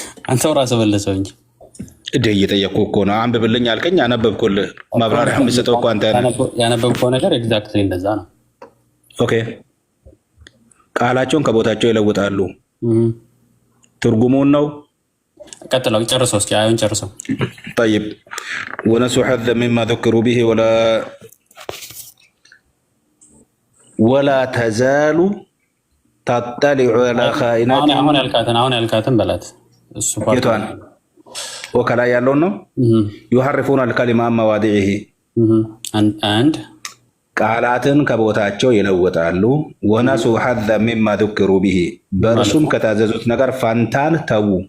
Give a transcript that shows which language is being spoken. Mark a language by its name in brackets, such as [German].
[Amharic] አንተው ራስህ በለሰው እንጂ እዴ እየጠየቅኩህ እኮ ነው። አንብብልኝ አልከኝ፣ አነበብኩልህ። ማብራሪያ የምትሰጠው እኮ አንተ ነህ። ያነበብከው ነገር ኤግዛክትሊ እንደዛ ነው። ኦኬ ቃላቸውን ከቦታቸው ይለውጣሉ። ትርጉሙን ነው ቀጥለው ጨርሰው እስኪ አዩን ጨርሰው። [Arabic] طيب ونسوا حظا مما ذكروا به ولا تزال تطلع على خائنات [Amharic] አሁን ያልካትን በላት እሱ ፓርቷን ወከላ ያለው ነው [Arabic] يحرفون الكلمة عن مواضعه [Amharic] አንድ ቃላትን ከቦታቸው ይለውጣሉ። [Arabic] ወነሱ ሐዘ ሚማ ذكروا به [Amharic] በእርሱም ከታዘዙት ነገር ፋንታን ተዉ